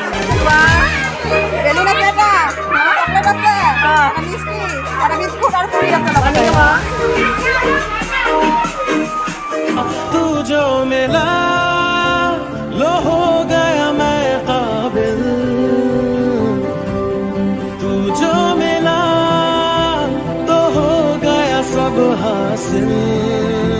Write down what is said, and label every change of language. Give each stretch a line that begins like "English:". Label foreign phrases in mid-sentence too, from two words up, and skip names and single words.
Assamese: বেলুন আছে এটা, চকলেট আছে, মিষ্টি আৰু বিস্কুট আৰু পুৰি আছে লগতে।
Hindi: तू जो मिला लो हो गया मैं काबिल, तू जो मिला तो हो गया सब हासिल।